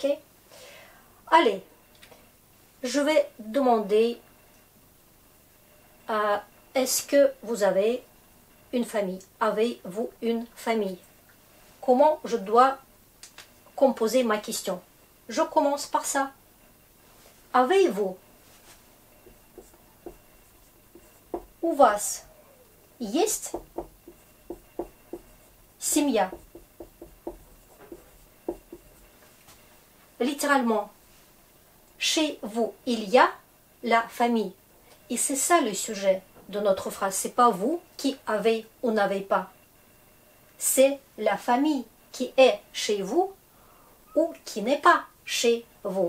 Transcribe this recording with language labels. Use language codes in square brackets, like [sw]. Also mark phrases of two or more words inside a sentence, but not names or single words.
[fr] Allez, je vais demander est-ce que vous avez une famille? Avez-vous une famille? Comment je dois composer ma question? Je commence par ça. Avez-vous? [ru] У вас есть семья? [fr] Littéralement, chez vous, il y a la famille. Et c'est ça le sujet de notre phrase. C'est pas vous qui avez ou n'avez pas. C'est la famille qui est chez vous ou qui n'est pas chez vous.